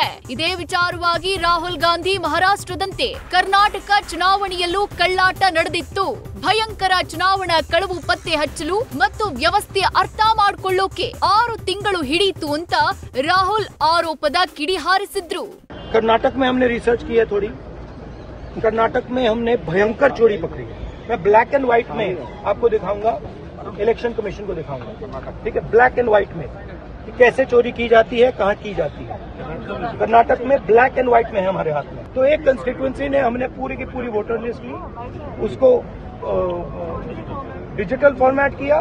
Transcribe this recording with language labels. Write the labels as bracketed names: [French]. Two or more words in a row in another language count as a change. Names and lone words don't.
[Kannada] ಇದೇ ವಿಚಾರವಾಗಿ ರಾಹುಲ್ ಗಾಂಧಿ ಮಹಾರಾಷ್ಟ್ರದಂತೆ ಕರ್ನಾಟಕ ಚುನಾವಣೆಯಲ್ಲೂ ಕಳ್ಳಾಟ ನಡೆದಿತ್ತು. ಭಯಂಕರ ಚುನಾವಣಾ ಕಳವು ಪತ್ತೆ ಹಚ್ಚಲು ಮತ್ತು ವ್ಯವಸ್ಥೆ ಅರ್ಥ ಮಾಡಿಕೊಳ್ಳೋಕೆ 6 ತಿಂಗಳು ಹಿಡಿಯಿತು ಅಂತ ರಾಹುಲ್ ಆರೋಪದ ಕಿಡಿ ಹಾರಿಸಿದ್ರು. [Hindi] कर्नाटक में हमने रिसर्च की है थोड़ी. कर्नाटक में हमने भयंकर चोरी पकड़ी है. मैं [English] black and white [Hindi] में आपको दिखाऊंगा, [English] election commission [Hindi] को दिखाऊंगा. ठीक है, [English] black and white [Hindi] में कि कैसे चोरी की जाती है, कहां की जाती है. कर्नाटक में [English] black and white [Hindi] में है हमारे हाथ में. तो एक कंस्टिट्यूएंसी ने हमने पूरी की पूरी [English] voter list [Hindi] ली, उसको [English] digital format [Hindi] किया.